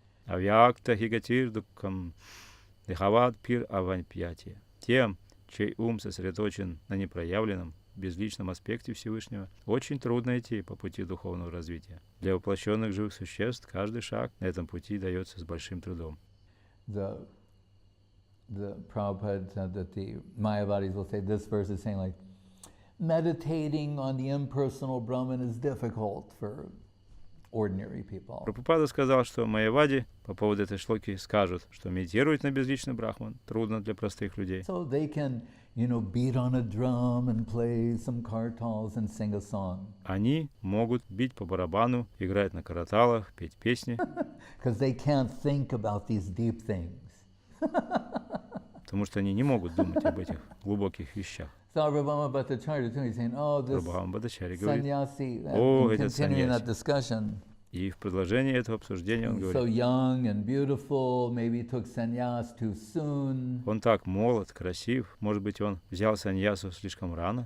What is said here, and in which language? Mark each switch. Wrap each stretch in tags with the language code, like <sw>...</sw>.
<sa>Авьякта Хигатир Дукхам Дихавад Пир Аванпьяти.</sa> <ru>Тем, чей ум сосредоточен на непроявленном, безличном аспекте Всевышнего, очень трудно идти по пути духовного развития. Для воплощенных живых существ каждый шаг на этом пути дается с большим трудом.</ru> <en>The Prabhupada said that the Mayavadis will say this verse is saying like, meditating on the impersonal Brahman is difficult for ordinary people.</en> <ru>Прабхупада сказал, что майявади по поводу этой шлоки скажут, что медитировать на безличный Брахман трудно для простых людей.</ru> <en>So they can, beat on a drum and play some kartals and sing a song.</en> <ru>Они могут бить по барабану, играть на караталах, петь песни.</ru> <en>Because they can't think about these deep things.</en> <ru>Потому что они не могут думать об этих глубоких вещах. Прабхупада Бхаттачарья говорит: о, этот саньяси. И в продолжении этого обсуждения он говорит: он так молод, красив, может быть, он взял саньясу слишком рано.</ru>